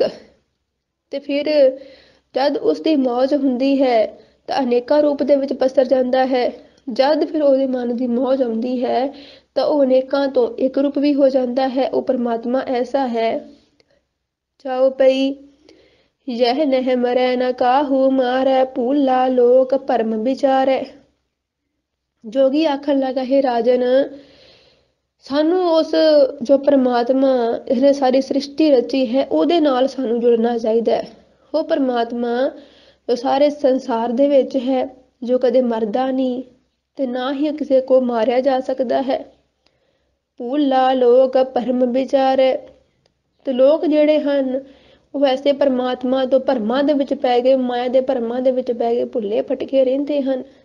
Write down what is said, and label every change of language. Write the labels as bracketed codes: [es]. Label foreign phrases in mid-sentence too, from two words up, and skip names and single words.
[pa] ਤੇ ਫਿਰ ਜਦ ਉਸਦੀ ਮੌਜ ਹੁੰਦੀ ਹੈ ਤਾਂ ਅਨੇਕਾਂ ਰੂਪ ਦੇ ਵਿੱਚ ਪਸਰ ਜਾਂਦਾ ਹੈ। ਜਦ ਫਿਰ ਉਹਦੇ ਮਨ ਦੀ ਮੌਜ ਆਉਂਦੀ ਹੈ ਤਾਂ ਉਹ ਅਨੇਕਾਂ ਤੋਂ ਇੱਕ ਰੂਪ ਵੀ ਹੋ ਜਾਂਦਾ ਹੈ। ਉਹ ਪਰਮਾਤਮਾ ਐਸਾ ਹੈ। ਚਾਉ ਪਈ [bra] यह नह मरै न काहू मारै, भूला लोक भरम विचारै। [pa] ਜੋਗੀ ਆਖਣ ਲੱਗਾ, ਹੇ ਰਾਜਨ, ਸਾਨੂੰ ਉਸ ਜੋ ਪਰਮਾਤਮਾ [hi] इसने सारी सृष्टि रची है [pa] ਉਹਦੇ ਨਾਲ ਸਾਨੂੰ ਜੁੜਨਾ ਚਾਹੀਦਾ ਹੈ। ਉਹ ਪਰਮਾਤਮਾ ਜੋ ਸਾਰੇ ਸੰਸਾਰ ਦੇ ਵਿੱਚ ਹੈ, ਜੋ ਕਦੇ ਮਰਦਾ ਨਹੀਂ ਤੇ ਨਾ ਹੀ ਕਿਸੇ ਕੋ ਮਾਰਿਆ ਜਾ ਸਕਦਾ ਹੈ। [bra] भूला लोक भरम बिचारै। [pa] ਤੇ ਲੋਕ ਜਿਹੜੇ ਹਨ ਉਹ ਵੈਸੇ ਪਰਮਾਤਮਾ ਤੋਂ ਭਰਮਾਂ ਦੇ ਵਿੱਚ ਪੈ ਗਏ, ਮਾਇਆ ਦੇ ਭਰਮਾਂ ਦੇ ਵਿੱਚ ਪੈ ਗਏ, ਭੁੱਲੇ ਭਟਕੇ ਰਹਿੰਦੇ ਹਨ।